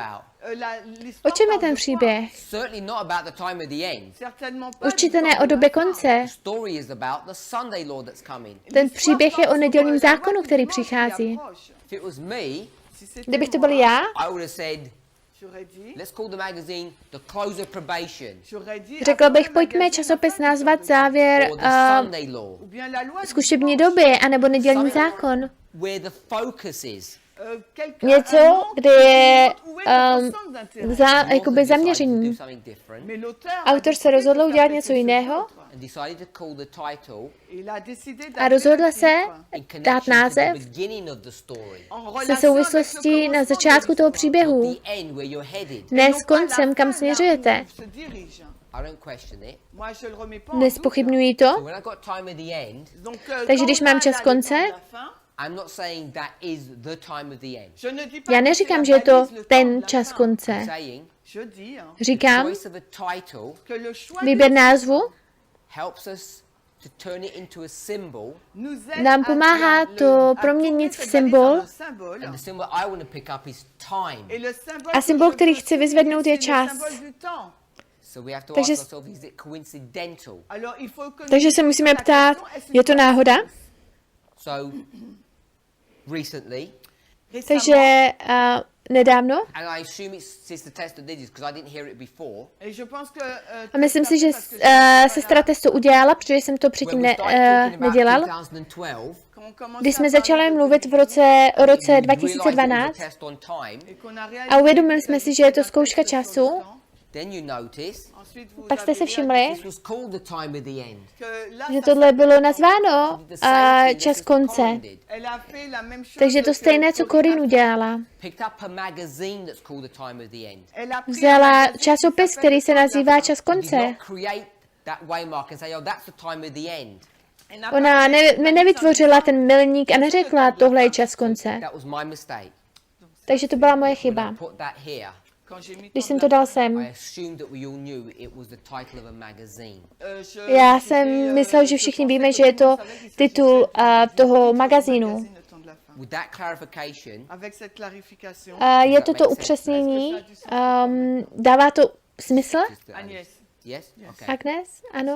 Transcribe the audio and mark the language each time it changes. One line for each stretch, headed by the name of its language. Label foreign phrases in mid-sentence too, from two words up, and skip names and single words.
English: about?
Czech: O čem je ten příběh?
English: Certainly not about the time of the end.
Czech: Určitě ne o době konce.
English: The story is about the Sunday law that's coming.
Czech: Ten příběh je o nedělním zákonu, který přichází.
English: If it was me,
Czech: Kdybych to byl já,
English: I would have said, let's call the magazine the close of probation
Czech: řekl bych, pojďme časopis nazvat závěr
English: or the Sunday law,
Czech: zkušební doby, anebo nedělní zákon.
English: where the focus is.
Czech: Něco, kde je jakoby
English: Do
Czech: zaměření.
English: something different
Czech: Autor se rozhodl udělat něco jiného
English: and decided to call the title
Czech: a rozhodl se
English: in
Czech: dát
English: connection to
Czech: název
English: the beginning of the story,
Czech: se souvislostí na začátku toho příběhu,
English: the end where you're headed.
Czech: ne s koncem, kam směřujete.
English: I don't question it.
Czech: Nespochybňují
English: So
Czech: to.
English: when I got time at the end,
Czech: Takže když mám čas konce,
English: I'm not saying that is the time of the end.
Czech: já neříkám, že je to ten čas
English: I'm
Czech: konce.
English: saying
Czech: Říkám,
English: choice of a title
Czech: výběr názvu
English: helps us to turn it into a symbol,
Czech: nám pomáhá to proměnit v symbol
English: and the symbol I want to pick up is time.
Czech: a symbol, který chci vyzvednout, je čas.
English: So we have to
Czech: Takže-
English: ask ourselves, is it coincidental?
Czech: Takže se musíme ptát, je to náhoda?
English: So recently,
Czech: Takže nedávno,
English: and I assume it's Sister Testa did this because I didn't hear it before,
Czech: a myslím si, že sestra Testo udělala, protože jsem to
English: when
Czech: předtím
English: we started talking about
Czech: nedělal. 2012, Když jsme začali mluvit o roce 2012
English: test on time,
Czech: a uvědomili jsme si, že je to zkouška času,
English: Then you notice
French: Ensuite, vous
Czech: Pak jste
French: avez
Czech: si všimli,
English: this was called the time of the end.
French: que là,
Czech: že
French: ça
Czech: tohle bylo nazváno
English: The same thing
Czech: čas
English: as
Czech: konce.
English: Corinne did.
French: Elle a fait la même chose
Czech: Takže to
French: que
Czech: stejné, co Corinne Corinne
French: a fait.
Czech: udělala.
English: Picked up a magazine that's called the time of the end.
French: Elle a pris un
Czech: Vzala
French: magazine qui
Czech: časopis,
French: s'appelle
Czech: který
French: Le
Czech: se
French: Temps de la
Czech: nazývá
French: fin.
Czech: Čas
English: Did
Czech: konce.
English: not create that waymark and say, oh, that's the time of the end.
French: Elle n'a
Czech: Ona
French: pas fait cette
Czech: nevytvořila ten milník a neřekla, tohle je čas konce.
English: That was my mistake.
Czech: Takže to byla moje
English: When I
Czech: chyba.
English: put that here,
French: Quand j'ai mis
Czech: Když
French: Temps
Czech: jsem
French: de
Czech: to
French: la
Czech: dal
French: fin,
Czech: sem,
English: I assumed that we all knew it was the title of a magazine.
Czech: já jsem myslel, že všichni víme, že je to titul toho magazínu.
English: With that clarification,
French: Avec cette clarification,
Czech: Je toto upřesnění, dává to smysl?
English: Sister Agnès, yes? Okay.
Czech: Agnes? Ano?